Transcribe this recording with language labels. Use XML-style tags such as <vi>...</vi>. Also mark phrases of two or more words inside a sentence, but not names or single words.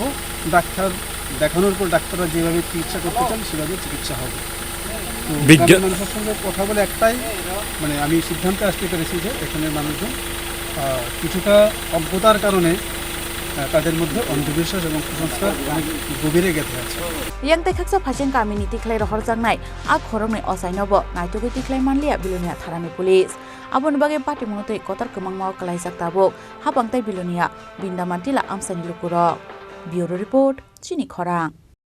<bn>ডাক্তার দেখানোর পর ডাক্তাররা যেভাবে চিকিৎসা করতে চান সেভাবে চিকিৎসা হবে। তো গ্রামের মানুষের সঙ্গে কথা বলে একটাই আমি সিদ্ধান্তে আসতে পেরেছি যে এখানের মানুষজন কিছুটা অজ্ঞতার কারণে তাদের মধ্যে অন্ধবিশ্বাস এবং কুসংস্কার অনেক গভীরে গেঁথে আছে।</bn> <trp>yang tekaksa phasing community khlai rohor jangnai a khoroknai osainobo naitugui tiklai manlia bilonia tharani police abon bage party monotoi kotar kemangmao kalaijak tabuk habangtai bilonia bindamantila amsani lukurok</trp> <en>bureau report</en> <trp>chini khorang।</trp>